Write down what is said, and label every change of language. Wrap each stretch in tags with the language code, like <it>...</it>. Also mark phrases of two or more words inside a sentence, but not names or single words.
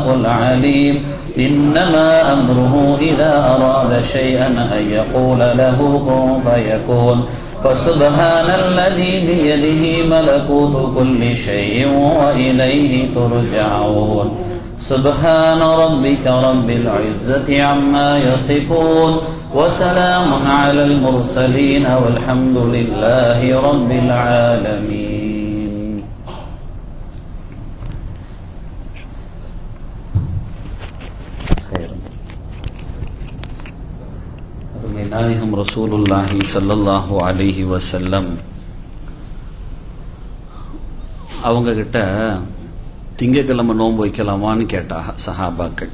<ar>العليم إنما أمره إذا أراد شيئا أن يقول له كن فيكون فسبحان الذي بيده ملكوت كل شيء وإليه ترجعون سبحان ربك رب العزة عما يصفون وسلام على المرسلين والحمد لله رب العالمين</ar> <ta>நாயகம்</ta> <ar>رسول الله صلى الله عليه وسلم</ar> <ta>அவங்க கிட்ட திங்கக்கிழமை நோன்பு வைக்கலாமான்னு கேட்டாங்க சஹாபாக்கள்.</ta>